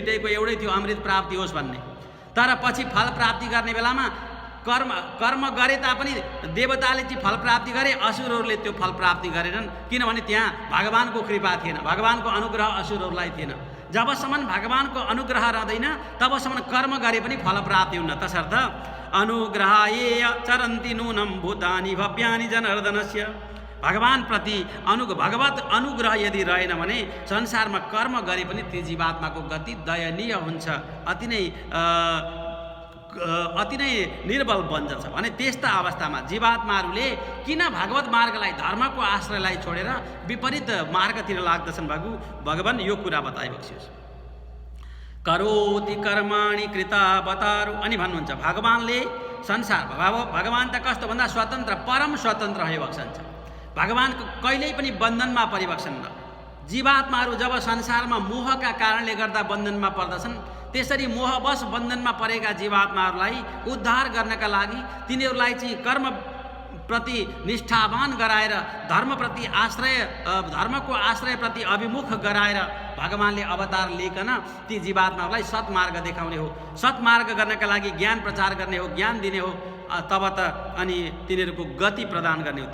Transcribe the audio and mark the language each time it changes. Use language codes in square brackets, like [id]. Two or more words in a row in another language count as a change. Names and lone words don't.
[ne] दुइटैको एउटै थियो, अमृत प्राप्ति होस् भन्ने। तर पछि फल प्राप्ति गर्ने बेलामा कर्म कर्म गरे तापनि देवताले चाहिँ फल प्राप्ति गरे, असुरहरूले त्यो फल प्राप्ति गरेनन्, किनभने त्यहाँ भगवानको कृपा थिएन, भगवानको अनुग्रह असुरहरूलाई थिएन। जबसम्म भगवानको अनुग्रह रहँदैन तबसम्म कर्म गरे पनि फल प्राप्ति हुन्न। [sa] तसर्थ अनुग्रहाय चरन्ति नूनं भूतानि भव्यानि जनार्दनस्य। [ne] भगवानप्रति भगवत अनुग्रह यदि रहेन भने संसारमा कर्म गरे पनि त्यो जीवात्माको गति दयनीय हुन्छ, अति नै निर्बल बन्छ भने त्यस्ता अवस्थामा जीवात्माहरूले किन भगवत मार्गलाई, धर्मको आश्रयलाई छोडेर विपरीत मार्गतिर लाग्दछन् भगवान यो कुरा बताइबक्सियोस्। [sa] करोति कर्माणि कृता बतारु [ne] अनि भन्नुहुन्छ भगवानले संसार भगवान त कस्तो भन्दा स्वतन्त्र, परम स्वतन्त्र भइबक्सन्छ। भगवानको कहिल्यै पनि बन्धनमा परिबक्सन न। जीवात्माहरू जब संसारमा मोहका कारणले गर्दा बन्धनमा पर्दछन्, त्यसरी मोहवश बन्धनमा परेका जीवात्माहरूलाई उद्धार गर्नका लागि तिनीहरूलाई चाहिँ कर्म प्रति निष्ठावान गराएर धर्मप्रति आश्रय, धर्मको आश्रयप्रति अभिमुख गराएर भगवानले अवतार लिइकन ती जीवात्माहरूलाई सत्मार्ग देखाउने हो, सत्मार्ग गर्नका लागि ज्ञान प्रचार गर्ने हो, ज्ञान दिने हो, तब त अनि तिनीहरूको गति प्रदान गर्ने हो।